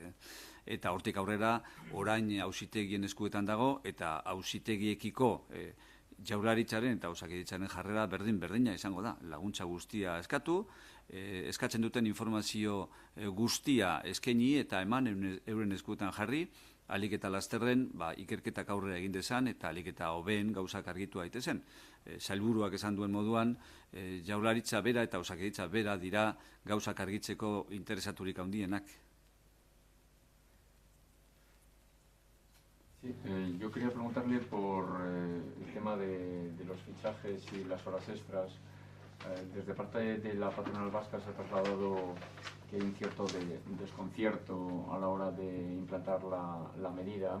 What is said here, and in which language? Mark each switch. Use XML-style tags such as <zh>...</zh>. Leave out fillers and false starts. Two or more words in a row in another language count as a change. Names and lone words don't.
<eu>Eta hortik aurrera, orain auzitegien eskuetan dago, eta auzitegiekiko Jaurlaritzaren eta Osakidetzaren jarrera berdina izango da, laguntza guztia eskatu, eskatzen duten informazio guztia eskaini eta eman euren eskuetan jarri, alik eta lasterren ikerketak aurrera egin dezan eta alik eta hobeen gauzak argitu daitezen. Sailburuak esan duen moduan, Jaurlaritza bera eta Osakidetza bera dira gauzak argitzeko interesaturik handienak.</eu> <es>Sí, yo quería preguntarle por el tema de los fichajes y las horas extras. Desde parte de la patronal vasca se ha trasladado que hay un cierto desconcierto a la hora de implantar la medida.</es>